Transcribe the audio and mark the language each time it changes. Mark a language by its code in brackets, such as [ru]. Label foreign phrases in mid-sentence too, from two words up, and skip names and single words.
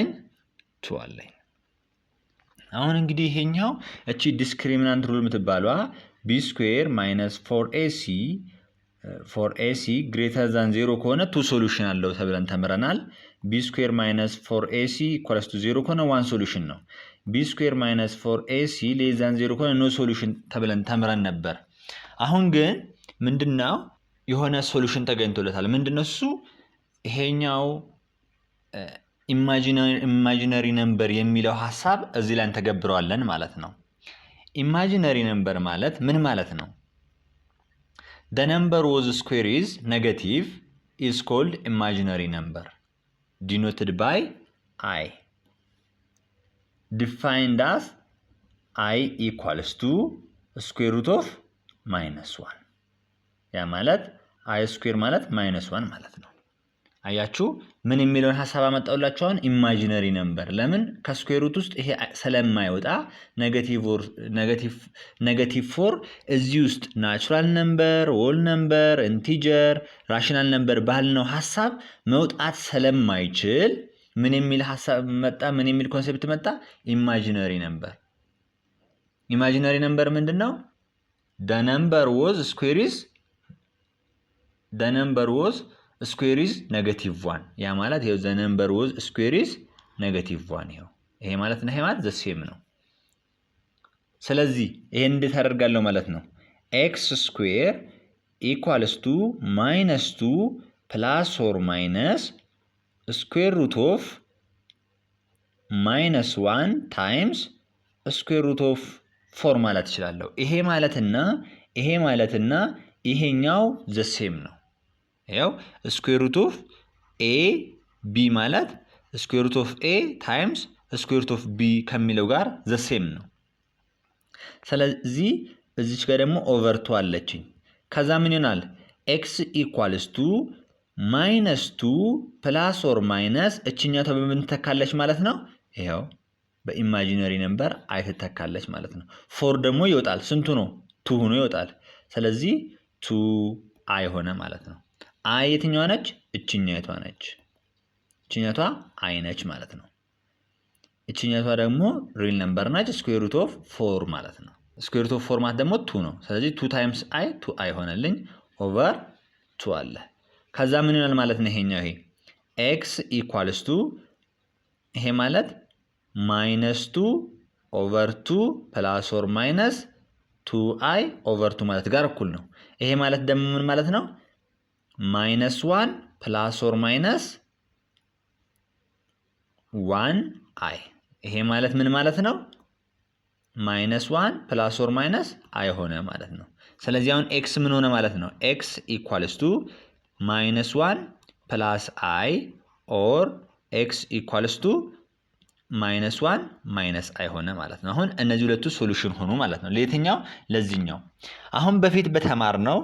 [am] 2 አለኝ። አሁን እንግዲህ ይሄኛው እቺ [en] discriminant rule [am] የምትባለዋ b² - 4ac [en] greater than [am] 0 ከሆነ 2 ሶሉሽን አለው ተብለን ተምረናል። b² - 4ac = 0 ከሆነ 1 ሶሉሽን ነው። b² - 4ac [en] less than [am] 0 ከሆነ [en] no solution [am] ተብለን ተምረን ነበር። አሁን ግን ምንድነው? የሆነ ሶሉሽን ተገኝቶለታል። ምንድነው እሱ? ይሄኛው [en] imaginary number [am] የሚለው ሐሳብ እዚህ ላይ እንተገብረዋለን ማለት ነው። [en] imaginary number [am] ማለት ምን ማለት ነው? [en] the number whose square is negative is called imaginary number denoted by I። defined as I equals to square root of -1 [am] ያ ማለት [en] I square [am] ማለት -1 ማለት ነው። አያችሁ ምን የሚለውን ሐሳብ አመጣውላችሁ አሁን [en] imaginary number [am] ለምን ከስኩዌር ሩት ውስጥ ይሄ ስለማይወጣ ኔጌቲቭ 4 እዚህ ውስጥ [en] natural number whole number integer rational number [am] ባልነው ሐሳብ መውጣት ስለማይችል ምን የሚል ሐሳብ መጣ ምን የሚል ኮንሴፕት መጣ [en] imaginary number [am] ምንድነው [en] the number was square is -1 [am] ያ ማለት ይሄው [en] the number was square is -1 [am] ይሄ ማለት ነው ይሄ ማለት [en] the same [am] ነው ስለዚህ ይሄን እንዴት አደርጋለሁ ማለት ነው [en] x square equals to -2 plus or minus square root of -1 times square root of 4 [am] ማለት ይችላልው ይሄ ማለትና ይሄኛው [en] the same [am] ነው ያው [en] square root of a b [am] ማለት [en] square root of a times square root of b [am] ከሚለው ጋር [en] the same [am] ነው ስለዚህ እዚች ጋር ደግሞ [en] over 2 [am] አለችኝ ከዛ ምን ይሆናል [en] x equals to -2 plus or minus [am] እቺኛው በምን ተካለች ማለት ነው ይሄው በኢማጂነሪ ነምበር አይ ተተካለች ማለት ነው 4 ደግሞ ይወጣል ስንቱ ነው 2 ሆኖ ይወጣል ስለዚህ 2i ሆነ ማለት ነው አይ የትኛዋ ነች እቺኛቷ ነች እቺኛቷ አይ ነች ማለት ነው እቺኛቷ ደግሞ [en] real number [am] ነች [en] square root of 4 [am] ማለት ነው [en] square root of 4 [am] ማለት ደግሞ 2 ነው ስለዚህ [en] 2 times i 2i [am] ሆነልኝ [en] over 2 [am] አለ ከዛ ምን ይሆናል ማለት ነው ይሄኛው ይሄ [en] x equals to [am] ይሄ ማለት [en] -2 over 2 plus or minus 2i over 2 [am] ማለት ጋር እኩል ነው ይሄ ማለት ደግሞ ምን ማለት ነው [en] -1 plus or minus [am] 1i ይሄ ማለት ምን ማለት ነው [en] -1 plus or minus i [am] ሆነ ማለት ነው ስለዚህ አሁን x ምን ሆነ ማለት ነው [en] x equals to -1 plus i or x equals to -1 minus i [am] ሆነ ማለት ነው አሁን እነዚህ ሁለቱ ሶሉሽን ሆኑ ማለት ነው ለየትኛው ለዚህኛው አሁን በፊት በተማርነው